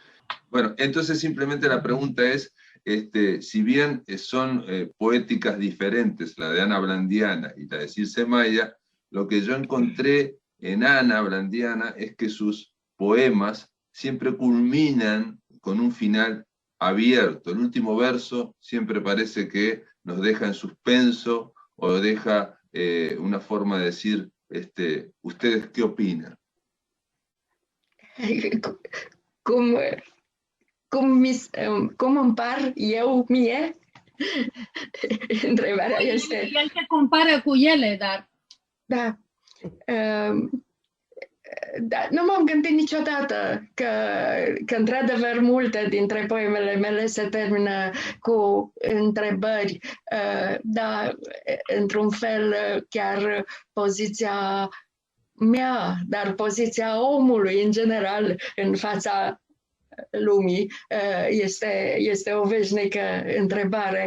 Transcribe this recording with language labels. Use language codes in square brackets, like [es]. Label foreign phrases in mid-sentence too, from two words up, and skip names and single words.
[es] Bueno, entonces simplemente la pregunta es, si bien son poéticas diferentes, la de Ana Blandiana y la de Circe Maya, lo que yo encontré en Ana Blandiana es que sus poemas siempre culminan con un final abierto. El último verso siempre parece que nos deja en suspenso o deja una forma de decir, ¿ustedes qué opinan? [ro] Cum împar eu mie? Întrebarea este... El se compară cu ele, dar... Da. Da, nu m-am gândit niciodată că într-adevăr multe dintre poemele mele se termină cu întrebări, dar într-un fel chiar poziția mea, dar poziția omului în general în fața lumii este o veșnică întrebare.